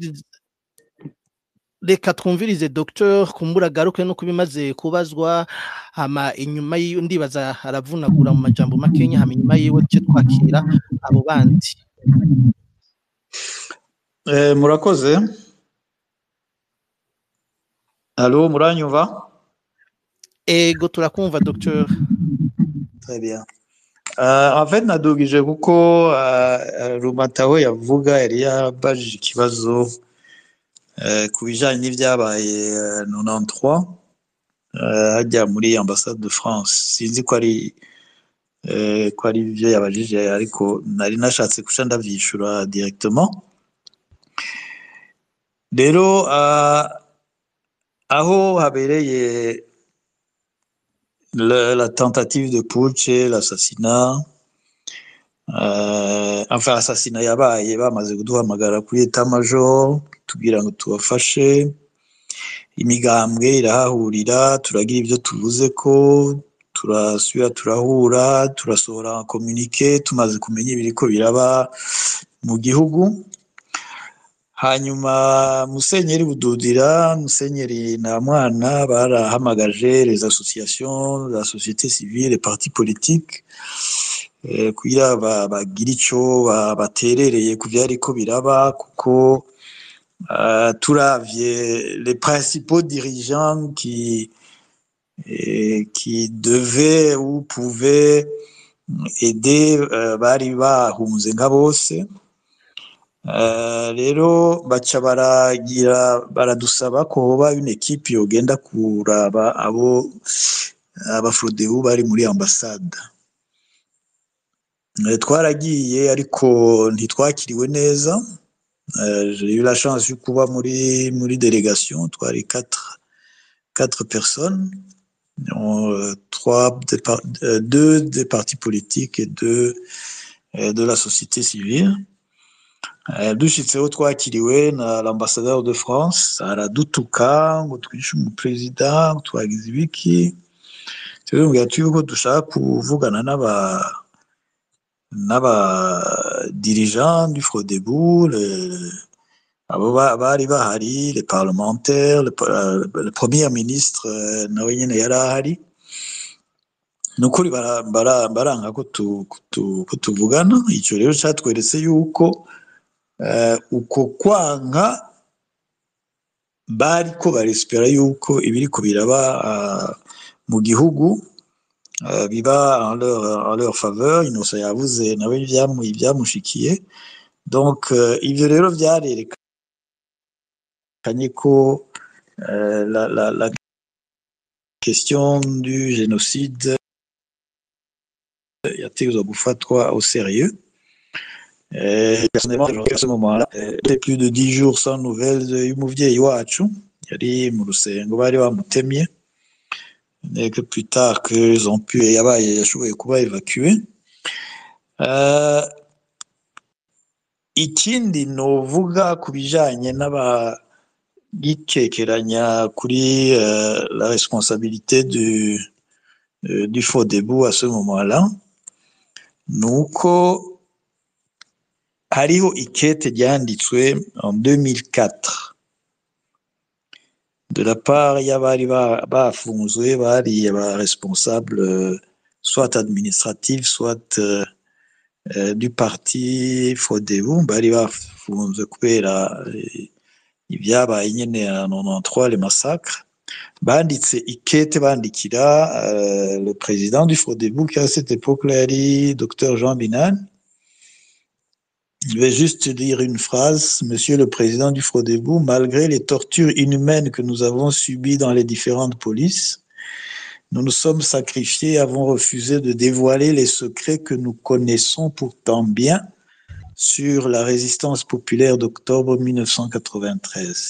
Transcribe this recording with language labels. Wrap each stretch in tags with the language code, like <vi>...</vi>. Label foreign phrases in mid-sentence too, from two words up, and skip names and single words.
<rn>reka twumvirize Dr kumbura garuke no kubimaze kubazwa hama inyuma ndibaza aravunagura mu majambo makenya hama inyuma yiwe cyo twakira abo bandi murakoze allo muranyumva ego turakumva Docteur</rn> <fr>très bien en fait</fr> <rn>nadugije kuko Rumataho yavuga yari yabajije ikibazo kubijanye n'ivyabaye 93 hajya muri</rn> <fr>ambassade de France</fr> <rn>sinzi ko ari byo yabajije ariko nari nashatse kuca ndavyishura directement rero aho habereye</rn> <fr>la tentative de putsch l'assassinat</fr> <rn>enfin assassinat yabaye bamaze kuduhamagara kuri</rn> <fr>état major</fr> <rn>tubwira ngo tubafashe imigambwe irahahurira turagira ivyo tuvuze ko turasubira turahura turasohora communiqué tumaze kumenya ibiriko biraba mu gihugu hanyuma Musenyeri Bududira Musenyeri na mwana barahamagaje</rn> <fr>les associations la société civile les partis politiques</fr> <rn>kugira bagira ico baterereye ku vyariko biraba kuko turavye</rn> <fr>les principaux dirigeants qui devaient ou pouvaient aider</fr> <rn>bari bahunze nka bose rero baca baradusaba ko hoba</rn> <fr>une équipe</fr> <rn>yogenda kuraba abo abafrodeu bari muri ambassade twaragiye ariko ntitwakiriwe neza</rn> <fr>j'ai eu la chance</fr> <rn>yo kuba muri délégation twari 4 personnes</rn> <fr>deux des partis politiques et deux de la société civile</fr> <rn>dushitseho twakiriwe na</rn> <fr>l'ambassadeur de France</fr> <rn>aradutuka ngo twishe umupresident twagize ibiki twebwe yuko dushaka kuvugana n'aba dirigeants du Frodebu abo bari bahari</rn> <fr>les parlementaires le premier ministre</fr> <rn>nawe nyene yarahari nukuri baranga ko tuvugana ico rero cyatweretse yuko uko kwanka bariko barespera yuko ibiriko biraba mu gihugu biba</rn> <fr>en leur faveur</fr> <rn>inosa yavuze nawe ibyamushikiye donc ivyo rero vyarerekanye ko</rn> <fr>la question du génocide</fr> <rn>yategezwa gufatwa</rn> <fr>au sérieux. Personnellement, à ce moment-là, plus de 10 jours sans nouvelles</fr> <rn>y'umuvyeyi wacu yari mu rusengo bari bamutemye</rn> <fr>et que plus tard qu'ils ont pu</fr> <rn>yashoboye kuba</rn> <fr>évacué.</fr> <rn>Ikindi novuga kubijanye n'abagicekeranya kuri</rn> <fr>la responsabilité du Frodebu à ce moment-là,</fr> <rn>nuko hariho ikete ryanditswe</rn> <fr>en 2004 de la part</fr> <rn>y'abari bafunzwe bari</rn> <fr>responsables soit administratifs soit du parti Frodebu</fr> <rn>bari bafunzwe kubera ibyabaye nyene</rn> <fr>en 93 les massacres</fr> <rn>banditse ikete bandikira</rn> <fr>le président du Frodebu qui à cette époque-là</fr> <rn>yari Dr Jean Binane.</rn> <fr>Je vais juste dire une phrase. Monsieur le président du Frodebu, malgré les tortures inhumaines que nous avons subies dans les différentes polices, nous nous sommes sacrifiés et avons refusé de dévoiler les secrets que nous connaissons pourtant bien sur la résistance populaire d'octobre 1993.</fr>